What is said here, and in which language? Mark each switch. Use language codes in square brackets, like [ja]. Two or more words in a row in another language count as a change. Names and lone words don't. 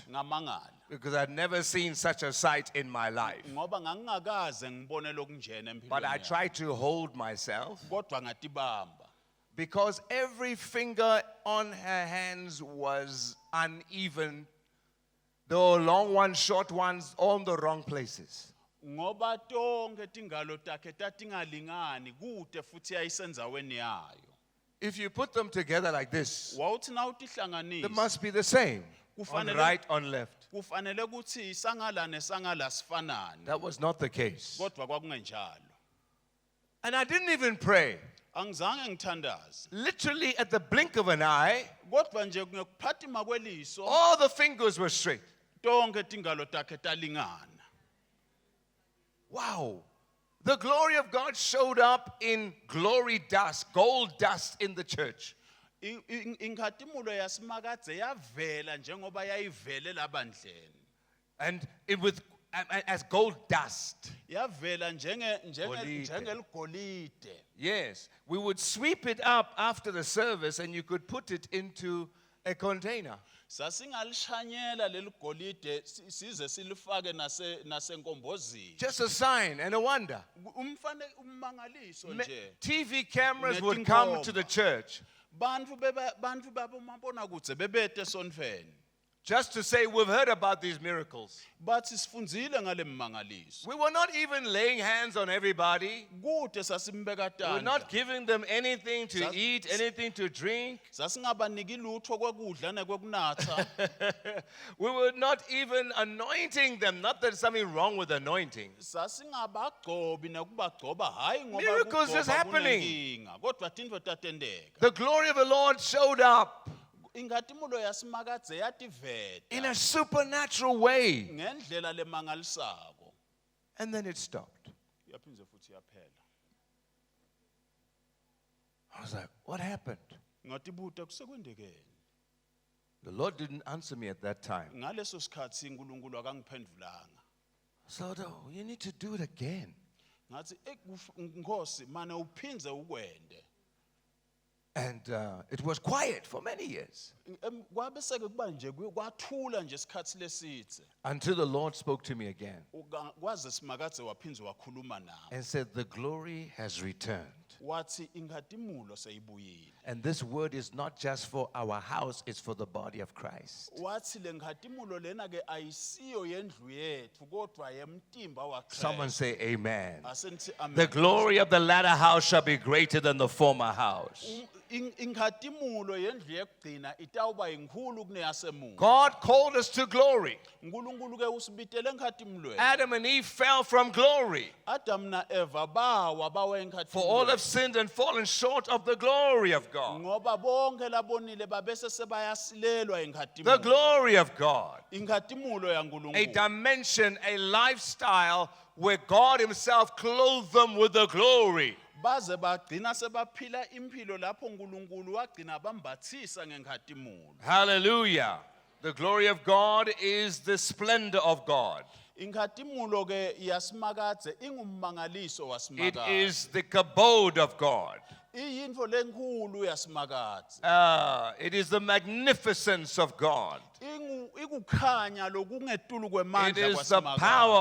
[ss] ngamangala [en] because I'd never seen such a sight in my life. [ss] ngoba ngangingakaze ngibone lokunjena [en] But I [ss] empilweni. [en] tried to hold myself [ss] Kodwa ngatibamba. [en] because every finger on her hands was uneven. There were long ones, short ones, all in the wrong places. [ss] Ngoba tonke tingalo takhe tatingalingani kude futhi yayisenzaweni yayo. [en] If you put them together like this, [ss] Wawuthi na [en] they [ss] utihlanganisa [en] must be the same. On [ss] Kufanele- [en] right, on left. [ss] kufanele ukuthi sangala nesangala sifanane. [en] That was not the case. [ss] Kodwa kwakungenjalo. [en] And I didn't even pray. [ss] Angizange ngithandaze. [en] Literally at the blink of an eye, [ss] Kodwa nje ngekuphathima kweliso [en] all the fingers were straight. [ss] tonke tingalo takhe talingana. [en] Wow. The glory of God showed up in glory dust, gold dust in the church. [ss] Inkhatimulo yaSimakadze yavela njengoba yayivele labandleni. [en] And it with as gold dust. [ss] Yavela Golide. njengeligolide. [en] Yes. We would sweep it up after the service and you could put it into a container. [ss] Sasingalishanyela leli golide size silifake nasenkombozini. [en] Just a sign and a wonder. [ss] Ummangaliso nje. [en] TV cameras would come to the church [ss] Bantu babomabonakudze bebete esonfeni. [en] just to say, we've heard about these miracles. [ss] Bathi sifundzile ngale mmangaliso. [en] We were not even laying hands on everybody. [ss] Kude sasimbeka [en] We were [ss] tandla. [en] not giving them anything to eat, anything to drink. [ss] Sasingabaniki lutho kwekudla nekwekunatha. [en] We were not even anointing them. Not that there's something wrong with anointing. [ss] Sasingabagcobi nekubagcoba hayi ngoba [en] Miracles is [ss] ukugcoba [en] happening. [ss] kunenkinga, kodwa tintfo tatendeka. [en] The glory of the Lord showed up [ss] Inkhatimulo yaSimakadze [en] in [ss] yativeta [en] a supernatural way. [ss] ngendlela lemangalisako. [en] And then it stopped. [ss] Yaphindze futhi yaphela. [en] I was like, what happened? [ss] Ngatibuta kusekwendekeni. [en] The Lord didn't answer me at that time. [ss] Ngaleso sikhathi uNkulunkulu akangiphendulanga. [en] So, oh, you need to do it again. [ss] Ngathi Nkosi mane uphindze ukwende. [en] And it was quiet for many years [ss] Kwabeseke kuba nje kwathula nje isikhathi lesitse. [en] until the Lord spoke to me again [ss] Kwaze Simakadze waphindze wakhuluma nami. [en] and said, the glory has returned. [ss] Wathi inkhatimulo seyibuyile. [en] And this word is not just for our house, it's for the body of Christ. [ss] Wathi le nkhatimulo lena ke ayisiyo yendlu yethu kodwa yemtimba waKristu. [en] Someone say amen. [ss] Asenithi amen. [en] The glory of the latter house shall be greater than the former house. [ss] inkhatimulo yendlu yekugcina itawuba inkulu kuneyasemuva. [en] God called us to glory. [ss] uNkulunkulu ke usibitele enkhatimulweni. [en] Adam and Eve fell from glory. [ss] Adam na Eva bawa bawa [en] For all have [ss] enkhatimulweni. [en] sinned and fallen short of the glory of God. [ss] Ngoba bonke labonile babese sebayasilelwa [en] The [ss] inkhatimulweni. [en] glory of God. [ss] Inkhatimullo [en] A [ss] yaNkulunkulu. [en] dimension, a lifestyle where God Himself clothed them with the glory. [ss] Baze bagcina sebaphila impilo lapho uNkulunkulu wagcina bambathisa ngenkhatimullo. [en] Hallelujah. The glory of God is the splendor of God. [ss] Inkhatimullo ke yasimakadze ingummangaliso [en] It [ss] wasimakadze. [en] is the kabod of God. [ss] Iyinto lenkulu yasimakadze. [en] It is the magnificence of God. [ss] Ikukhanya lokungetulu [en] It [ss] kwemandla [en] is the power